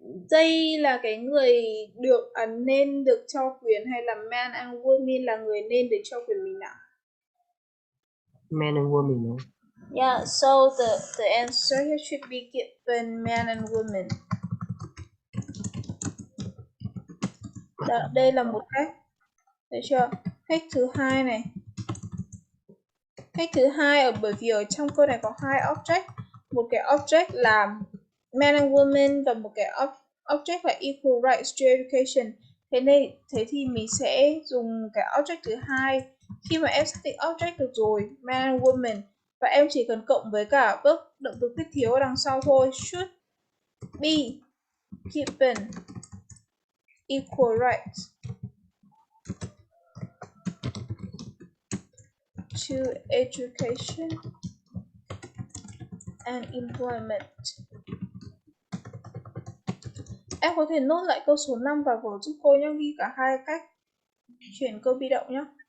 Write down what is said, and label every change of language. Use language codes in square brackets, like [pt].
[vi] Đây là cái người được nên được cho quyền hay là [en] man and woman [vi] là người nên được cho quyền mình nào? [en] Man and woman. Yeah, so the answer here should be given man and woman. [vi] Đó, đây là một cách. Được chưa? Cách thứ hai này. Cách thứ hai bởi vì ở trong câu này có hai object. Một cái object là [en] man and woman [vi] và một cái object là [en] equal rights to education. [vi] Thế thì mình sẽ dùng cái object thứ hai. Khi mà em xác định object được rồi, [en] man and woman, [vi] và em chỉ cần cộng với cả verb động từ khuyết thiếu ở đằng sau thôi. [en] Should be given equal rights to education and employment. [vi] Em có thể nốt lại câu số 5 vào vở giúp cô nhé, ghi cả hai cách chuyển câu bị động nhé.